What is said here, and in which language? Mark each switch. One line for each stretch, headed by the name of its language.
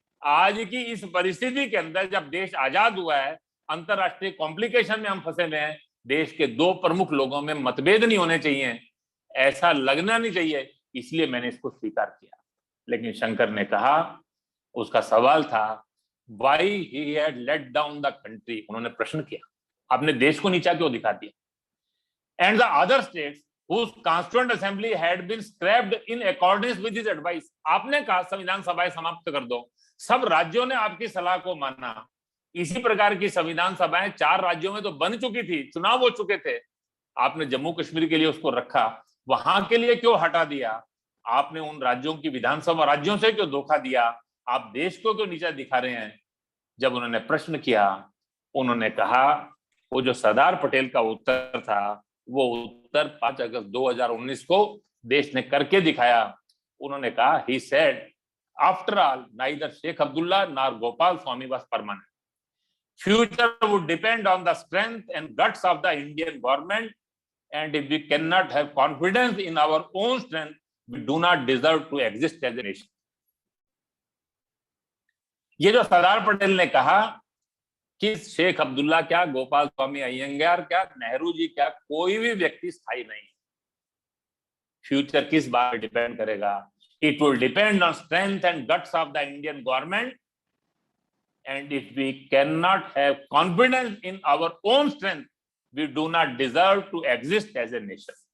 Hindi: आज की इस परिस्थिति के अंदर जब देश आजाद हुआ है, अंतरराष्ट्रीय कॉम्प्लिकेशन में हम फंसे हुए हैं, देश के दो प्रमुख लोगों में मतभेद नहीं होने चाहिए, ऐसा लगना नहीं चाहिए, इसलिए मैंने इसको स्वीकार किया। लेकिन शंकर ने कहा, उसका सवाल था
English: Why he had let down the country.
Hindi: उन्होंने प्रश्न किया, आपने देश को नीचा क्यों दिखा दिया?
English: And the other states whose constituent assembly had been scrapped in accordance with his advice।
Hindi: आपने कहा संविधान सभाएं समाप्त कर दो, सब राज्यों ने आपकी सलाह को माना। इसी प्रकार की संविधान सभाएं 4 राज्यों में तो बन चुकी थी, चुनाव हो चुके थे, आपने जम्मू कश्मीर के लिए उसको रखा, वहां के लिए क्यों हटा दिया? आपने उन राज्यों की विधानसभा राज्यों से क्यों धोखा दिया? आप देश को क्यों नीचा दिखा रहे हैं? जब उन्होंने प्रश्न किया, उन्होंने कहा, वो जो सरदार पटेल का उत्तर था, वो उत्तर 5 अगस्त 2019 को देश ने करके दिखाया। उन्होंने कहा,
English: he said, after all, neither Sheikh Abdullah nor Gopal Swami was permanent. Future would depend on the strength and guts of the Indian government, and if we cannot have confidence in our own strength, we do not deserve to exist as a nation.
Hindi: ये जो सरदार पटेल ने कहा कि शेख अब्दुल्ला क्या, गोपाल स्वामी अयंगार क्या, नेहरू जी क्या, कोई भी व्यक्ति स्थायी नहीं। फ्यूचर किस बात पर डिपेंड करेगा?
English: It will depend on strength and guts of the Indian government, and if we can not have confidence in our own strength, we do not deserve to exist as a nation.